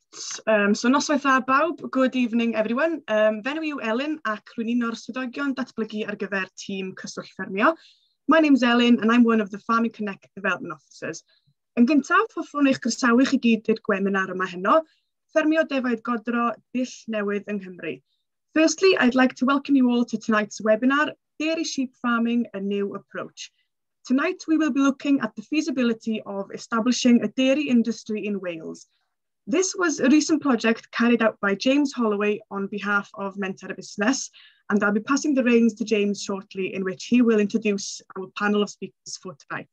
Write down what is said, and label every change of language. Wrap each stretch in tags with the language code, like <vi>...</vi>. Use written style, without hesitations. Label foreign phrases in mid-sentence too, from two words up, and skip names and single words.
<cy>So noswaith dda bawb,</cy> <en>good evening everyone.</en> <cy>Fenw yw Elin ac rwy'n un o'r swyddogion datblygu ar gyfer tîm cyswllt ffermio.</cy> <en>My name's Elin and I'm one of the Farming Connect Development Officers.</en> <cy>Yn gyntaf, hoffwn eich croesawu chi gyd i'r webinar yma heno, Ffermio Defaid Godro, Dull Newydd yng Nghymru.</cy> <en>Firstly, I'd like to welcome you all to tonight's webinar, Dairy Sheep Farming, a New Approach. Tonight, we will be looking at the feasibility of establishing a dairy industry in Wales. This was a recent project carried out by James Holloway on behalf of Mentor Busnes, and I'll be passing the reins to James shortly, in which he will introduce our panel of speakers for tonight.</en>